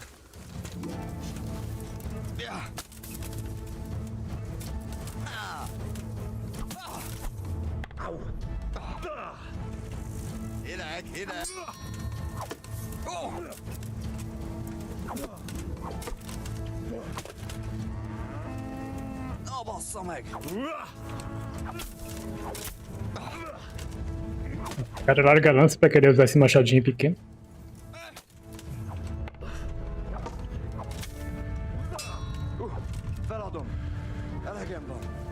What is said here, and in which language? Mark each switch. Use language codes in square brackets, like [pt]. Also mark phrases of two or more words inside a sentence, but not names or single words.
[hu] Hideg, hideg. Na bassza meg! [pt] O cara larga a lança pra querer usar esse machadinho pequeno. [hu] Feladom. Elegem van.